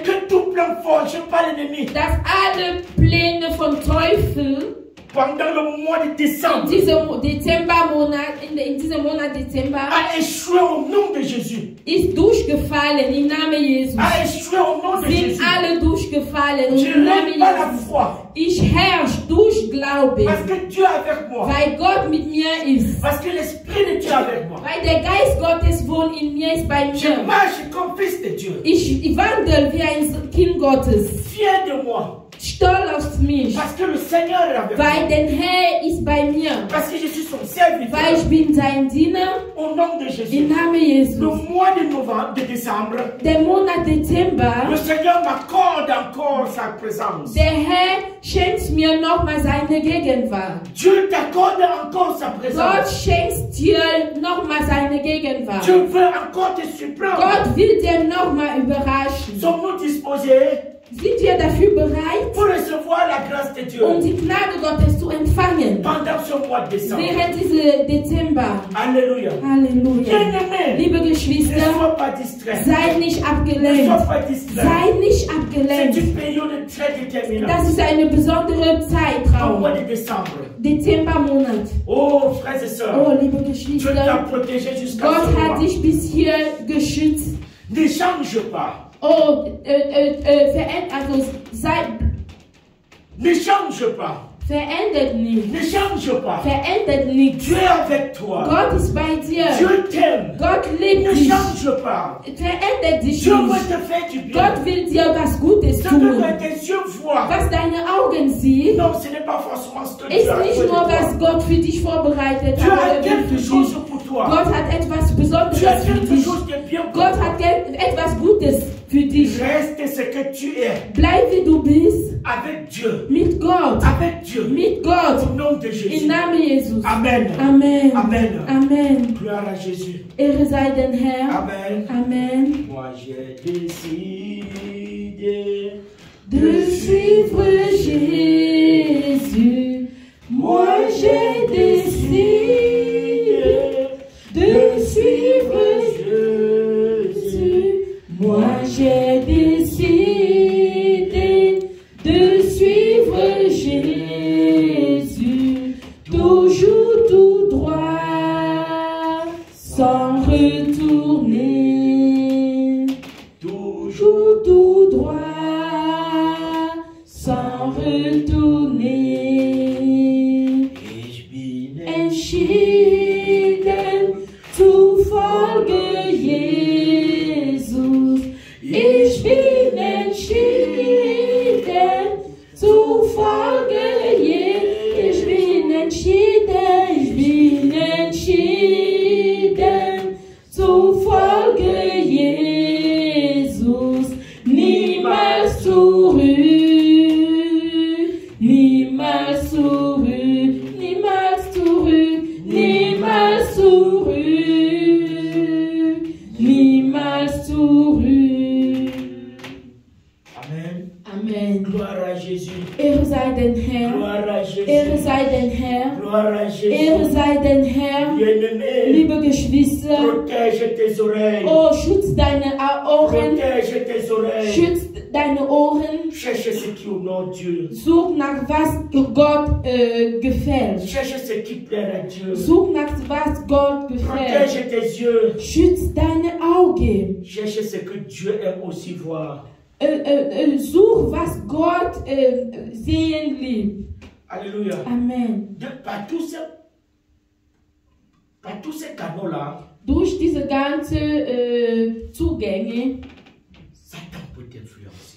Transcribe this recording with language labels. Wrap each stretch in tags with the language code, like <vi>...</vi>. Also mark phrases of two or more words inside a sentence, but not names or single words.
<fr>Que tout plan forgé par l'ennemi</fr> <de>dass alle Pläne von Teufel</de> <fr>pendant le mois de décembre</fr> <de>in diesem Dezembermonat, in diesem Monat Dezember,</de> <fr>a échoué au nom de Jésus.</fr> <de>ist durchgefallen im Namen Jesus.</de> <fr>A échoué au nom de</fr> <de>Sind</de> <fr>Jésus.</fr> <de>alle durchgefallen</de> <fr>Je</fr> <de>im Namen</de> <fr>n'ai pas la</fr> <de>Jesus.</de> <fr>foi.</fr> <de>Ich herrsche durch Glaube,</de> <fr>Parce que Dieu est avec moi.</fr> <de>weil Gott mit mir ist.</de> <fr>Parce que l'Esprit de Dieu est avec moi.</fr> <de>Weil der Geist Gottes wohnt in mir, ist bei</de> <fr>Je</fr> <de>mir.</de> <fr>marche comme fils de Dieu.</fr> <de>Ich wandle wie ein Kind Gottes.</de> <fr>Fier de moi.</fr> <de>Stolz auf mich.</de> <fr>Parce que le Seigneur est avec</fr> <de>Weil</de> <fr>moi.</fr> <de>der Herr ist bei mir.</de> <fr>Parce que je suis son</fr> <de>Weil</de> <fr>serviteur.</fr> <de>ich bin sein Diener</de> <fr>Au nom de</fr> <de>im</de> <fr>Jésus.</fr> <de>Namen</de> <fr>Le</fr> <de>Jesus.</de> <fr>mois de novembre, de décembre,</fr> <de>Der Monat Dezember,</de> <fr>le Seigneur m'accorde encore sa présence.</fr> <de>der Herr schenkt mir nochmal seine Gegenwart.</de> <fr>Dieu t'accorde encore sa</fr> <de>Gott</de> <fr>présence.</fr> <de>schenkt dir nochmal seine Gegenwart.</de> <fr>Dieu veut encore te surprendre.</fr> <de>Gott will dir nochmal überraschen.</de> <fr>Sommes-nous disposés</fr> <de>Sind wir dafür bereit,</de> <fr>pour recevoir la grâce de Dieu</fr> <de>um die Gnade Gottes zu empfangen?</de> <fr>pendant ce mois de décembre?</fr> <de>Während diesem Dezember.</de> <fr>Alléluia.</fr> <de>Halleluja.</de> <fr>Bien-aimés,</fr> <de>Liebe</de> <fr>ne</fr> <de>Geschwister,</de> <fr>sois pas distrait.</fr> <de>seid nicht</de> <fr>Ne</fr> <de>abgelenkt.</de> <fr>sois pas distrait.</fr> <de>Sei nicht</de> <fr>C'est</fr> <de>abgelenkt.</de> <fr>une période très déterminante.</fr> <de>Das ist eine besondere</de> <fr>Au</fr> <de>Zeitraum.</de> <fr>mois de décembre.</fr> <de>Dezembermonat.</de> <fr>Oh, frères et sœurs,</fr> <de>Oh, liebe</de> <fr>Dieu t'a</fr> <de>Geschwister,</de> <fr>protégé jusqu'à</fr> <de>Gott</de> <fr>ce</fr> <de>hat</de> <fr>moment.</fr> <de>dich bis hier geschützt.</de> <fr>Ne change pas.</fr> <de>Oh, also</de> <fr>Ne change pas.</fr> <de>verändert nicht.</de> <fr>Ne change pas.</fr> <de>Verändert nichts.</de> <fr>Dieu est avec toi.</fr> <de>Gott ist bei dir.</de> <fr>Dieu t'aime.</fr> <de>Gott liebt</de> <fr>Ne</fr> <de>dich.</de> <fr>change pas.</fr> <de>Verändert dich</de> <fr>Dieu veut</fr> <de>nicht.</de> <fr>te faire du bien.</fr> <de>Gott will dir was Gutes</de> <fr>Ce que</fr> <de>tun.</de> <fr>tes yeux voient.</fr> <de>Was deine Augen sehen,</de> <fr>Non, ce n'est pas forcément ce que Dieu</fr> <de>ist</de> <fr>a fait</fr> <de>nicht</de> <fr>de</fr> <de>nur,</de> <fr>toi.</fr> <de>was Gott für dich vorbereitet</de> <fr>Dieu</fr> <de>hat</de> <fr>a</fr> <de>oder will</de> <fr>quelque</fr> <de>für</de> <fr>chose</fr> <de>dich.</de> <fr>pour toi.</fr> <de>Gott hat etwas Besonderes</de> <fr>Dieu a</fr> <de>für</de> <fr>quelque</fr> <de>dich.</de> <fr>chose de bien pour</fr> <de>Gott</de> <fr>toi.</fr> <de>hat etwas Gutes für dich.</de> <fr>Reste ce que tu es.</fr> <de>Bleib wie du bist,</de> <fr>Avec Dieu.</fr> <de>mit Gott,</de> <fr>Avec Dieu.</fr> <de>mit Gott,</de> <fr>Au nom de</fr> <de>im</de> <fr>Jésus.</fr> <de>Namen Jesus.</de> <fr>Amen.</fr> <de>Amen.</de> <fr>Amen.</fr> <de>Amen.</de> <fr>Gloire à Jésus.</fr> <de>Ehre sei den Herr.</de> <fr>Amen.</fr> <de>Amen.</de> <fr>Moi j'ai décidé De suivre Jésus, moi j'ai décidé de suivre Jésus, moi j'ai décidé de suivre Jésus, toujours tout droit, sans retourner, toujours tout droit, sans retourner.</fr> <de>Ich bin Entschieden zu folgen Jesus. Ich bin entschieden zu folgen Jesus. Ich bin entschieden zu folgen Jesus. Niemals zurück, niemals zurück, niemals zurück, niemals zurück, niemals zurück.</de> <fr>Amen.</fr> <de>Amen.</de> <fr>Gloire à Jésus.</fr> <de>Ehre sei den Herr.</de> <fr>Gloire à Jésus.</fr> <de>Ehre sei den Herr.</de> <fr>Gloire à</fr> <de>Ehre</de> <fr>Jésus.</fr> <de>sei den Herr.</de> <fr>Bien-aimé,</fr> <de>Liebe Geschwister,</de> <fr>protège tes oreilles.</fr> <de>oh, schütz deine Ohren,</de> <fr>Protège tes oreilles.</fr> <de>schütz deine Ohren.</de> <fr>Cherche ce qui honore Dieu.</fr> <de>Such nach was Gott gefällt.</de> <fr>Cherche ce qui plaît à Dieu.</fr> <de>Such nach was Gott gefällt.</de> <fr>Protège tes yeux.</fr> <de>Schütz deine Auge.</de> <fr>Cherchez ce que Dieu aime aussi voir.</fr> <de>Such, was Gott sehen liebt.</de> <fr>Alléluia.</fr> <de>Amen.</de> <fr>Par tous ces canaux-là,</fr> <de>Durch diese ganzen Zugänge,</de> <fr>Satan peut t'influencer.</fr>